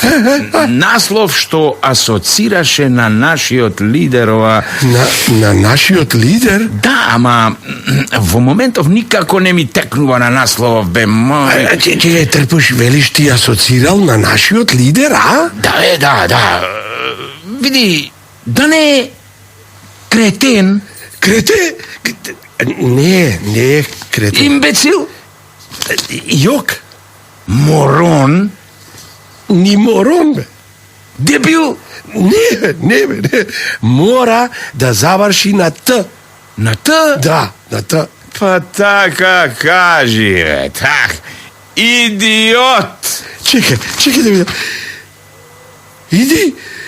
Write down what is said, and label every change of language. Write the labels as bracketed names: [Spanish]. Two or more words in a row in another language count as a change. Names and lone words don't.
[Macedonian] Наслов што асоцираше на нашиот лидер. На нашиот лидер? Да, ама во моментов никако не ми текнува на насловов, бе мој. Чекај, трпуш, велиш ти асоцирал на нашиот лидер, а? Да. Види, да не кретен. Кретен? Не кретен. Имбецил. Јок? Морон. Ни морон, бе. Дебил. Не. Мора да заврши на Т. На Т? Да, на Т. Па така кажи, бе, так. Идиот. Чекай да видам. Иди.